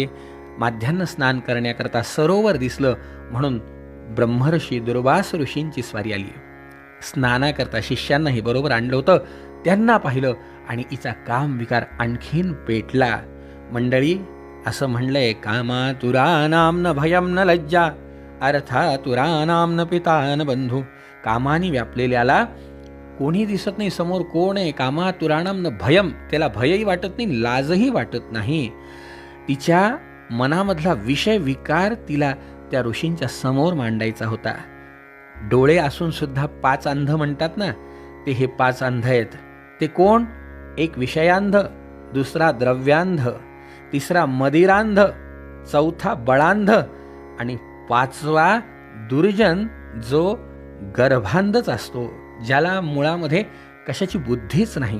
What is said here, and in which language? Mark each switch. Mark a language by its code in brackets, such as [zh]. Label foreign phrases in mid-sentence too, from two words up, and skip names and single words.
[mr] माध्यान्ह स्नान करण्याकरता सरोवर दिसलं म्हणून ब्रह्मर्षी दुर्वास ऋषींची स्वारी आली. स्नानाकरता शिष्यांनाही बरोबर आणलं होतं. त्यांना पाहिलं आणि हिचा काम विकार आणखीन पेटला. मंडळी, असं म्हणलंय, [sa] कामातुरानां न भयं न लज्जा, अर्थातुरानां न पिता न बंधू. [mr] कामाने व्यापलेल्याला कोणी दिसत नाही, समोर कोण आहे. [sa] कामातुरानां न भयं, [mr] त्याला भयही वाटत नाही, लाजही वाटत नाही. तिच्या मनामधला विषय विकार तिला त्या ऋषींच्या समोर मांडायचा होता. डोळे असून सुद्धा 5 अंध म्हणतात ना, ते हे 5 अंध आहेत. ते कोण? एक विषयांध, दुसरा द्रव्यांध, तिसरा मदिरांध, चौथा बळांध आणि 5वा दुर्जन, जो गर्भांधच असतो, ज्याला मुळामध्ये कशाची बुद्धीच नाही.